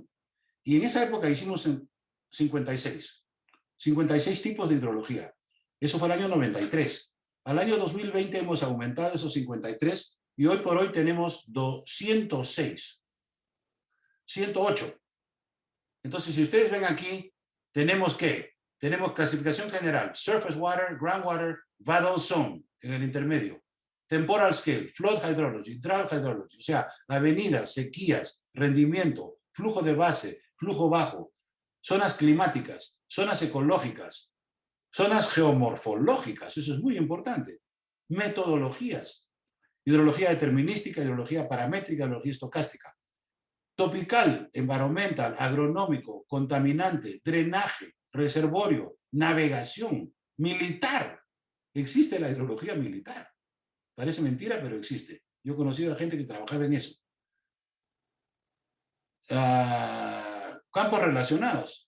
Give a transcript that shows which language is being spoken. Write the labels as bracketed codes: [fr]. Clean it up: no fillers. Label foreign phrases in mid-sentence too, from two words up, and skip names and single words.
[es] Y en esa época hicimos 56 tipos de hidrología. Eso fue el año 93. Al año 2020 hemos aumentado esos 53 y hoy por hoy tenemos 206. 108. Entonces, si ustedes ven aquí, tenemos clasificación general, [en] surface water, groundwater, vadal zone, [es] en el intermedio, [en] temporal scale, flood hydrology, drought hydrology, [es] o sea, avenidas, sequías, rendimiento, flujo de base, flujo bajo, zonas climáticas, zonas ecológicas, zonas geomorfológicas, eso es muy importante, metodologías, hidrología determinística, hidrología paramétrica, hidrología estocástica, [en] topical, environmental, [es] agronómico, contaminante, drenaje, reservorio, navegación, militar. Existe la hidrología militar. Parece mentira, pero existe. Yo he conocido a gente que trabajaba en eso. Campos relacionados.